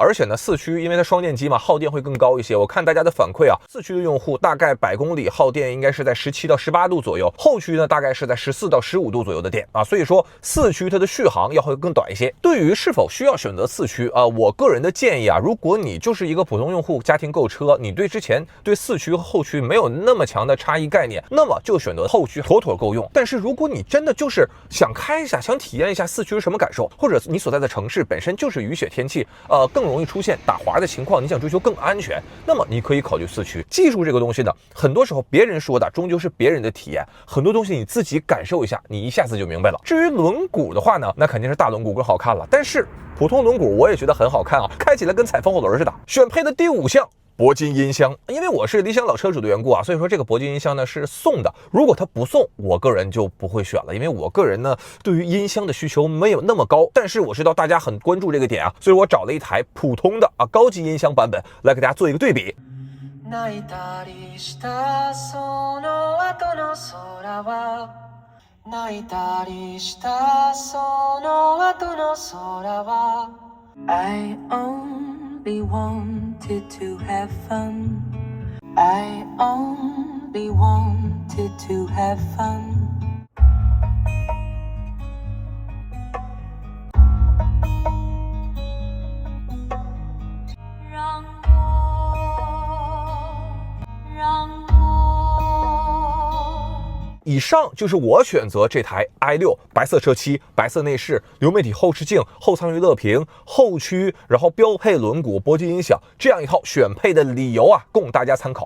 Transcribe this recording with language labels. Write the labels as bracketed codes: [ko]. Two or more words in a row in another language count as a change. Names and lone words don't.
[zh] 而且呢，4驅因為它雙電機嘛，耗電會更高一些。我看大家的反饋啊，4驅的用戶大概100公里耗電應該是在17到18度左右，後驅呢大概是在14到15度左右的電啊。所以說4驅它的續航要會更短一些。對於是否需要選擇4驅我個人的建議啊，如果你就是一個普通用戶，家庭購車，你對之前對4驅和後驅沒有那麼強的差異概念，那麼就選擇後驅妥妥夠用。但是如果你真的就是想開一下，想體驗一下4驅是什麼感受，或者你所在的城市本身就是雨雪天氣，更容易出現打滑的情況，你想追求更安全，那麼你可以考慮4驅。技術這個東西呢，很多時候別人說的終究是別人的體驗，很多東西你自己感受一下，你一下子就明白了。至於輪毂的話呢，那肯定是大輪毂更好看了，但是普通輪毂我也覺得很好看啊，開起来跟踩风火輪似的。選配的第5项， 鉑金音箱。因为我是理想老车主的缘故啊，所以说这个鉑金音箱呢是送的。如果它不送，我个人就不会选了，因为我个人呢对于音箱的需求没有那麼高。但是我知道大家很關注這個點啊，所以我找了一台普通的高級音箱版本來給大家做一個對比。 [ja] 泣いたりしたその後の空は泣いたりしたその後の空は [en] I only wanted to have fun I only wanted to have fun [zh] 以上就是我選擇這台 i6 白色車漆、白色內飾、流媒體後視鏡、後艙娛樂屏、後驅，然後標配輪毂、鉑金音響這樣一套選配的理由啊，供大家參考。